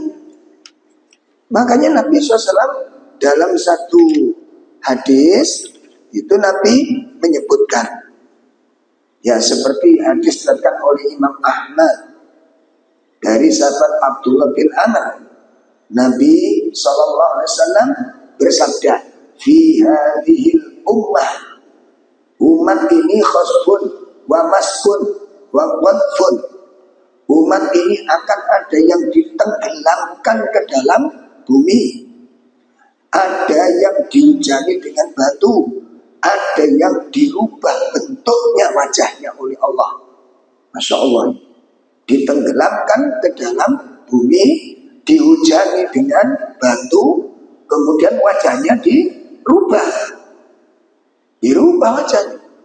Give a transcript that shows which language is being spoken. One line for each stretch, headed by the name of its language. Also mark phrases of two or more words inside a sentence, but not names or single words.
Indonesian: Makanya Nabi SAW dalam satu hadis itu Nabi menyebutkan, ya seperti hadis diriwayatkan oleh Imam Ahmad dari sahabat Abdullah bin Amr, Nabi SAW bersabda,
Arabic: في هذه الأمة
Indonesian: ini
Arabic: خسف ومسخ وقذف.
Indonesian: Umat ini akan ada yang ditenggelamkan ke dalam bumi, ada yang dihujani dengan batu, ada yang dirubah bentuknya wajahnya oleh Allah.
Arabic: ما شاء الله,
Indonesian: ditenggelamkan ke dalam bumi dihujani dengan batu, kemudian wajahnya dirubah wajahnya.